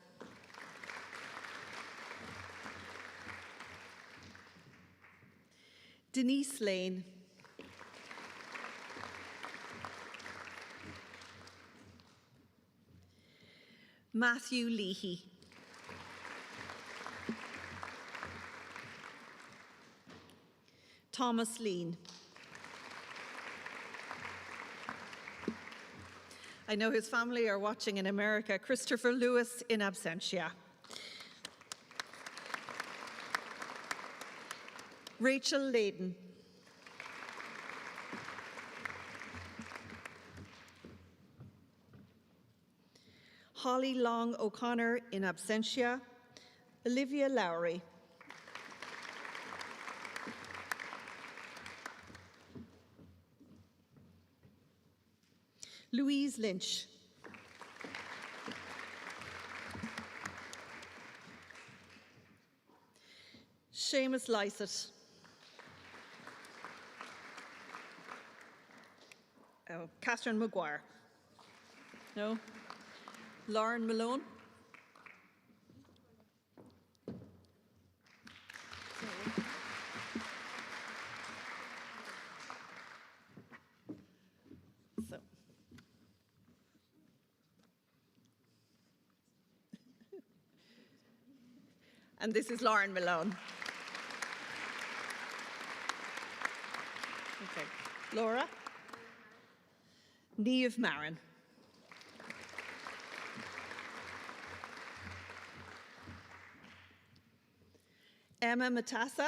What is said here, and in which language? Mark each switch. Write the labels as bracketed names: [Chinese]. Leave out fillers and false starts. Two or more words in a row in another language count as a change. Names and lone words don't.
[English] Denise Lane. Matthew Leahy. Thomas Lean. I know his family are watching in America. Christopher Lewis in absentia. Rachel Layden. Holly Long O'Connor in absentia. Olivia Lowry. Louise Lynch. Seamus Lysett. Oh, Catherine Maguire. No. Lauren Malone. So. And this is Lauren Malone. Okay. Laura. Niamh Marin. Emma Matassa.